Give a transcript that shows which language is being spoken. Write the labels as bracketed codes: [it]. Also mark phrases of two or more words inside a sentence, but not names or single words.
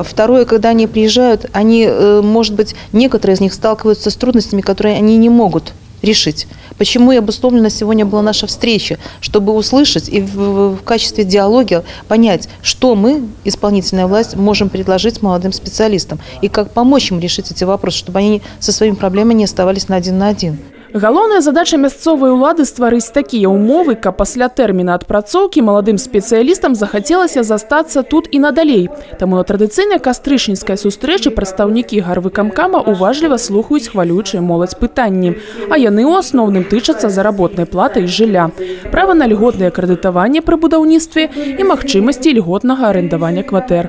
[ru] Второе, когда они приезжают, они, может быть, некоторые из них сталкиваются с трудностями, которые они не могут решить. Почему и обусловлена сегодня была наша встреча, чтобы услышать и в качестве диалога понять, что мы, исполнительная власть, можем предложить молодым специалистам и как помочь им решить эти вопросы, чтобы они со своими проблемами не оставались один на один. [be] Галоўная задача мясцовай улады стварыць такія ўмовы, каб пасля тэрміна адпрацоўкі маладым спецыялістам захацелася застацца тут і надалей. Таму на традыцыйнай кастрычніцкай сустрэчы прадстаўнікі гарвыкамкама уважліва слухаюць хвалюючыя моладзь пытанні. А яны ў асноўным тычацца заработнай платы і жылля, права на льготнае крэдытаванне пры будаўніцтве і магчымасці льготнага арендавання кватэр.